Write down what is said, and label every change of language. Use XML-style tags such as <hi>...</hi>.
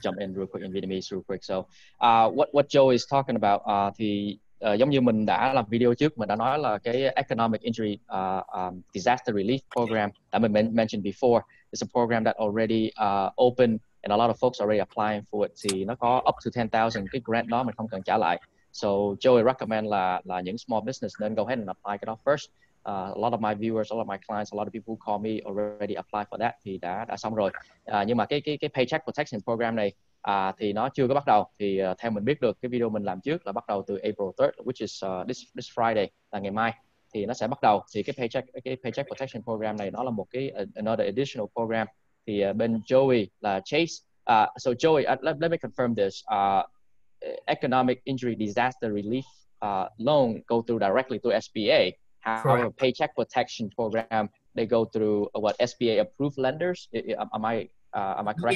<en>jump in real quick in Vietnamese real quick. So what Joe is talking about</en> <vi>thì giống như mình đã làm video trước, mình đã nói là cái Economic Injury Disaster Relief Program</vi> <en>that we mentioned before. It's a program that already open and a lot of folks already applying for it.</en> <vi>Thì nó có up to 10,000 cái grant đó mình không cần trả lại.</vi> <en>So Joey recommend</en> <vi>là những</vi> <en>small business nên go ahead and apply</en> <vi>cái đó</vi> <en>first. A lot of my viewers, a lot of my clients, a lot of people who call me already apply for that</en> <vi>thì đã xong rồi. Nhưng mà cái Paycheck Protection Program này thì nó chưa có bắt đầu. Thì theo mình biết được cái video mình làm trước là bắt đầu từ April 3rd,</vi> <en>which is this Friday,</en> <vi>là ngày mai thì nó sẽ bắt đầu. Thì cái Paycheck Protection Program này nó là một cái</vi> <en>another additional program.</en> <vi>Thì bên Joey là Chase.</vi> <en>So Joey, let me confirm this. Economic Injury Disaster Relief loan go through directly to SBA. However, Paycheck Protection Program, they go through what SBA approved lenders. Am I correct?</en>